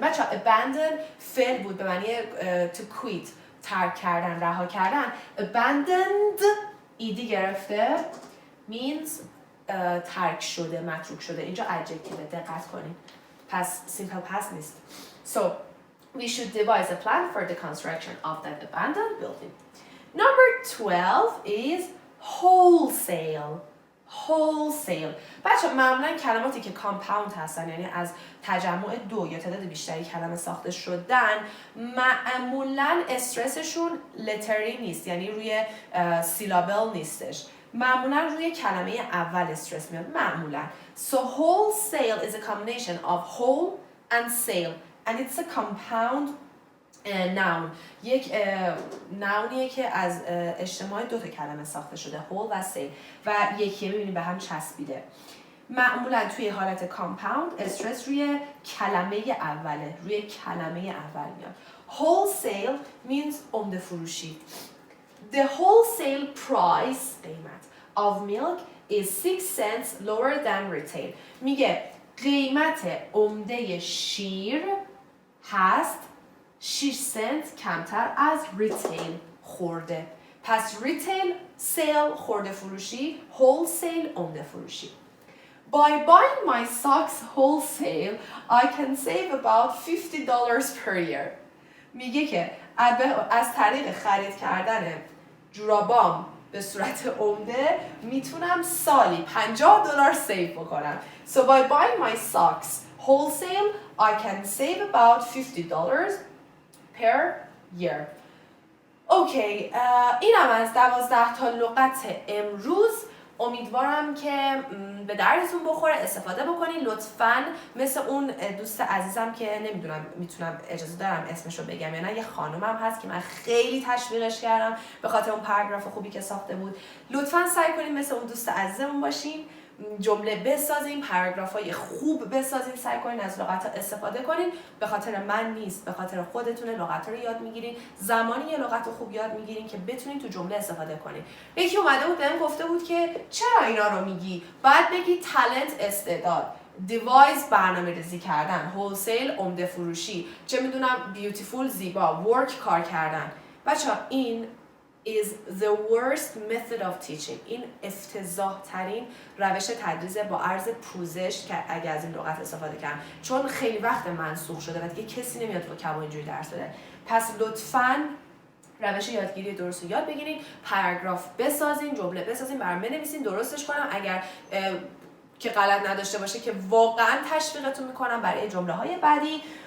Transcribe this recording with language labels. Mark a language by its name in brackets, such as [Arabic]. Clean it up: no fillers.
[Persian] بچه‌ها abandon فعل بود به معنی to quit، ترک کردن، رها کردن. abandoned ایدی گرفته means ترک شده، متروک شده. اینجا adjective، دقت کنید. پس simple past نیست. [English] So we should devise a plan for the construction of that abandoned building. Number 12 is wholesale. wholesale. [Persian] بچه معمولا کلماتی که compound هستن، یعنی از تجمع دو یا تعداد بیشتری کلمه ساخته شدن، معمولا استرسشون لتری نیست، یعنی روی سیلابل نیستش. معمولا روی کلمه اول استرس میاد معمولا. [English] So wholesale is a combination of whole and sale and it's a compound noun. [Persian] یک ناونیه که از اجتماع دو تا کلمه ساخته شده، whole و sale، و یکی می‌بینیم به هم چسبیده. معمولا توی حالت کامپاوند استرس روی کلمه اوله، روی کلمه اول میاد. [English] wholesale means [Persian] عمده فروشی. [English] The wholesale price قیمت of milk is 6 cents lower than retail. [Persian] میگه قیمت عمده شیر هست 6 سنت کمتر از ریتیل خورده. پس ریتیل سیل خورده فروشی، wholesale عمده فروشی. [English] By buying my socks wholesale, I can save about $50 per year. [Persian] میگه که از طریق خرید کردن جورابام به صورت عمده میتونم سالی $50 سیو بکنم. [English] So by buying my socks wholesale, I can save about $50 per year. [Persian] اوکی، اینم از 12 تا لغت امروز. امیدوارم که به دردتون بخوره، استفاده بکنین. لطفاً مثل اون دوست عزیزم که نمیدونم میتونم اجازه دارم اسمشو بگم یا نه، یه خانومم هست که من خیلی تشویقش کردم به خاطر اون پاراگراف خوبی که ساخته بود. لطفاً سعی کنین مثل اون دوست عزیزمون باشین، جمله بسازین، پاراگراف‌های خوب بسازین، سعی کنین از لغت‌ها استفاده کنین. به خاطر من نیست، به خاطر خودتونه لغت‌ها رو یاد میگیرین. زمانی یه لغت رو خوب یاد میگیرین که بتونین تو جمله استفاده کنین. یکی اومده بود بهم گفته بود که چرا اینا رو میگی؟ باید بگی تالنت استعداد، دیوایس برنامه‌ریزی کردن، هولسیل عمده فروشی، چه میدونم بیوتیفول زیبا، ورک کار کردن. بچه‌ها این [English] is the worst method of teaching. [Persian] این افتضاح ترین روش تدریس با عرض پوزش که اگه از این لغت استفاده کردم، چون خیلی وقت منسوخ شده و دیگه کسی نمیاد وکبو اینجوری درس بده. پس لطفاً روش یادگیری درست رو یاد بگیرین، پاراگراف بسازین، جمله بسازین، برام بنویسین، درستش کنم اگر که غلط نداشته باشه که واقعاً تشویقتون میکنم برای جمله‌های بعدی.